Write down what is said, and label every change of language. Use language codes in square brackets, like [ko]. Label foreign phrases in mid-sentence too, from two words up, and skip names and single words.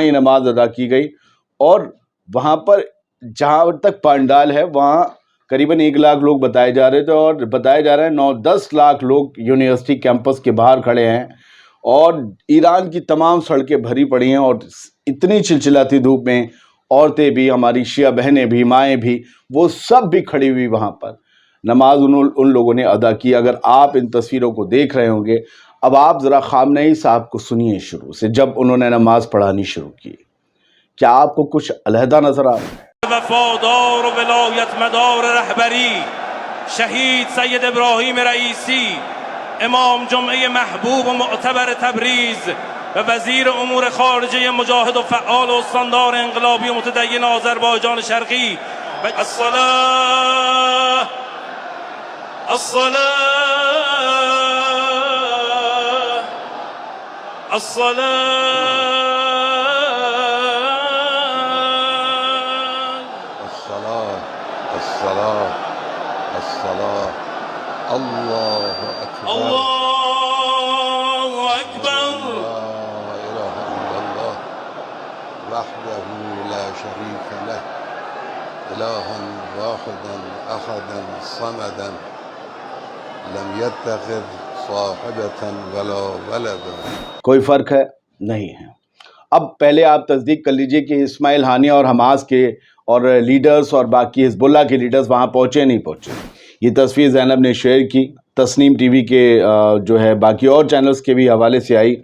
[ur] یہ نماز ادا کی گئی، اور وہاں پر جہاں تک پانڈال ہے وہاں قریباً 1 لاکھ لوگ بتائے جا رہے تھے، اور بتایا جا رہا ہے 9-10 لاکھ لوگ [en] university campus [ur] کے باہر کھڑے ہیں، اور ایران کی تمام سڑکیں بھری پڑی ہیں، اور اتنی چلچلاتی دھوپ میں عورتیں بھی، ہماری شیعہ بہنیں بھی، مائیں بھی، وہ سب بھی کھڑی ہوئی وہاں پر نماز ان لوگوں نے ادا کی۔ اگر آپ ان تصویروں کو دیکھ رہے ہوں گے، اب آپ ذرا خامنئی صاحب کو سنیے شروع سے، جب انہوں نے نماز پڑھانی شروع کی، کیا آپ کو کچھ علیحدہ نظر آ رہا ہے؟ [fa] وفادار و ولایت مدار رهبری شهید سید ابراهیم رئیسی، امام جمعه محبوب و معتبر تبریز و وزیر امور خارجه مجاهد و فعال و استاندار انقلابی و متدین آذربایجان شرقی. [ar] الصلاة. الصلاة. الصلاة. الصلاة. الصلاة. الله أكبر. الله أكبر. لا إله إلا الله وحده لا شريك له إلها واحدا أحدا صمدا لم يتخذ صاحبة ولا ولدا۔ [ur] کوئی فرق ہے؟ نہیں ہے۔ اب پہلے آپ تصدیق کر لیجئے کہ اسماعیل ہانیہ اور حماس کے اور لیڈرز اور باقی حزب اللہ کے لیڈرز وہاں پہنچے نہیں پہنچے۔ یہ تصویر زینب نے شیئر کی، تسنیم ٹی وی کے جو ہے باقی اور چینلز کے بھی حوالے سے آئی۔